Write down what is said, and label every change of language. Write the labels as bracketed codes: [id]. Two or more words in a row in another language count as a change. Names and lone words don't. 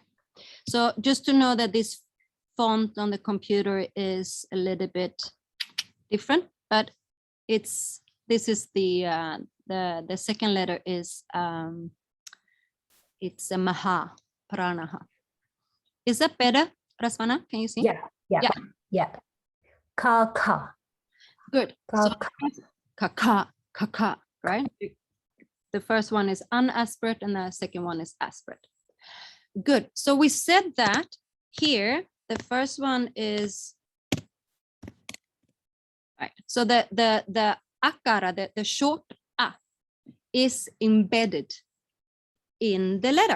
[en] So just to know that this font on the computer is a little bit different, but this is the second letter is it's a [sa] maha pranaha. [en] Is that better, Rasvana? Can you see? Yeah. [sa] Ka ka. [en] Good. [sa] Ka [en] So [sa] ka. [en] kaka, right? The first one is unaspirate and the second one is aspirate. Good. So we said that here, the first one is right. So the akara, the short a, is embedded in the letter.